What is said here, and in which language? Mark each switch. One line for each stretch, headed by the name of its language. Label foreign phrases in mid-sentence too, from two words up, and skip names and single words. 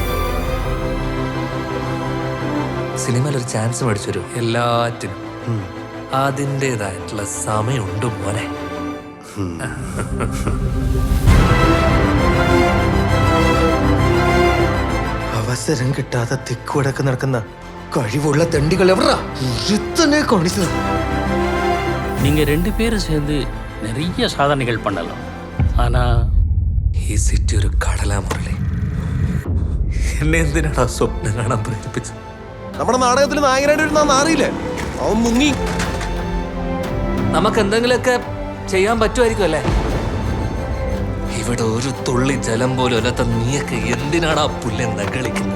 Malayalam: സിനിമയിൽ ഒരു ചാൻസ് മേടിച്ചൊരു എല്ലാറ്റിനും അതിൻ്റെതായിട്ടുള്ള സമയമുണ്ട് മോനെ. അവസരം കിട്ടാതെ തിക്കുവടക്ക് നടക്കുന്ന കഴിവുള്ള തെണ്ടികൾ എവറാ കാണിച്ചത്?
Tamil: நீங்க 2 பேரும் சேர்ந்து நிறைய சாதனைகள் பண்ணலாம். ஆனா
Malayalam: ഈ സിറ്റി ഒരു കടലാ മുരളി. എന്നെ എന്തിനാണ് സ്വപ്നം കാണാൻ പ്രേരിപ്പിച്ചത്? നമ്മുടെ നാടകത്തിൽ നായകനായിട്ട് അറിയില്ലേ? അവൻ മുങ്ങി. നമുക്ക് എന്തെങ്കിലുമൊക്കെ ചെയ്യാൻ പറ്റുമായിരിക്കും അല്ലേ? ഇവിടെ ഒരു തുള്ളി ജലം പോലും അല്ലാത്ത നീയൊക്കെ എന്തിനാണ് ആ പുല്ലെന്താ കളിക്കുന്നത്?